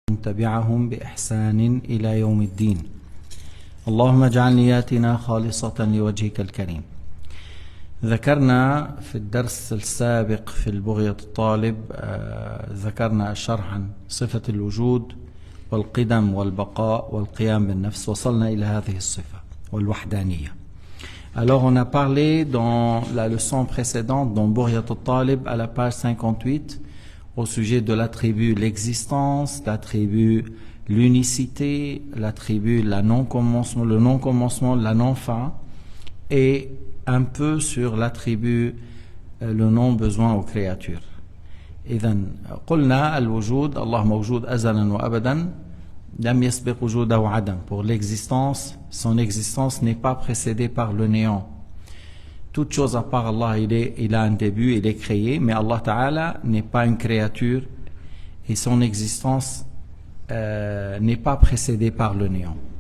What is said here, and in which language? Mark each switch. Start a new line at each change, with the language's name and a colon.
Arabic: تبعهم بإحسان إلى يوم الدين. اللهم اجعل نياتنا خالصة لوجهك الكريم. ذكرنا في الدرس السابق في البغية الطالب ذكرنا شرح عن صفة الوجود والقدم والبقاء والقيام بالنفس. وصلنا إلى هذه الصفة والوحدانية.
French: Alors on a parlé dans la leçon précédente dans Bughyat al-Talib à la page 58 au sujet de l'attribut l'existence, l'attribut l'unicité, l'attribut le non-commencement, la non-fin, et un peu sur l'attribut le non-besoin aux créatures.
Arabic: إذن قلنا الوجود الله موجود أزلا وأبدا لم يسبق وجوده عدم.
French: Pour l'existence, son existence n'est pas précédée par le néant. Toute chose à part Allah, il a un début, il est créé, mais Allah Ta'ala n'est pas une créature et son existence n'est pas précédée par le néant.